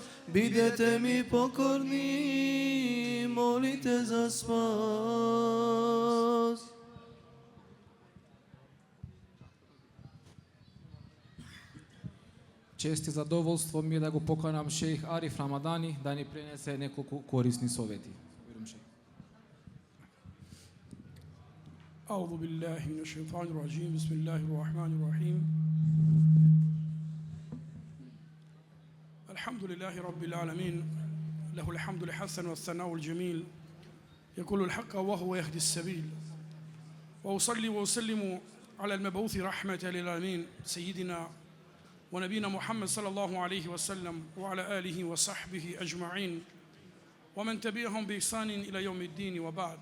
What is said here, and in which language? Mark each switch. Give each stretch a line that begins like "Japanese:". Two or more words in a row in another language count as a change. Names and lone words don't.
Macedonian: Бидете ми покорни, молите за спас. Чест и задоволство ми е да го поканам шејх Ариф Рамадани да ни пренесе неколку корисни совети.
Arabic: أعوذ بالله من الشيطان الرجيم بسم الله الرحمن الرحيم الحمد لله رب العالمين له الحمد الحسن والثناء الجميل يقول الحق وهو يهدي السبيل وأصلي وأسلم على المبعوث رحمة للعالمين سيدنا ونبينا محمد صلى الله عليه وسلم وعلى آله وصحبه أجمعين ومن تبعهم بإحسان إلى يوم الدين وبعد.